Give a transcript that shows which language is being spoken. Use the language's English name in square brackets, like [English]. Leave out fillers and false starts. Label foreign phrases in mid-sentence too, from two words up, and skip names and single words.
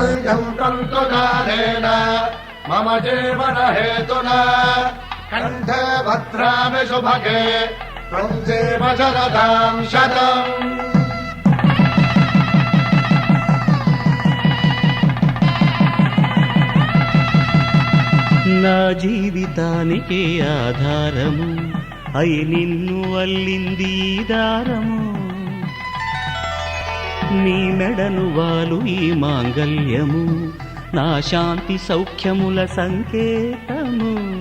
[Sanskrit] इदं तन्तुदानेन मम जीवनहेतुना कण्ठे भद्रामि सुभगे त्वं जीव शरदां शतम् [Telugu] నా జీవితానికి ఆధారము అయి నిన్ను అల్లింది ఈ దారము నీ మెడను వాలు ఈ మాంగల్యము నా శాంతి సౌఖ్యముల సంకేతము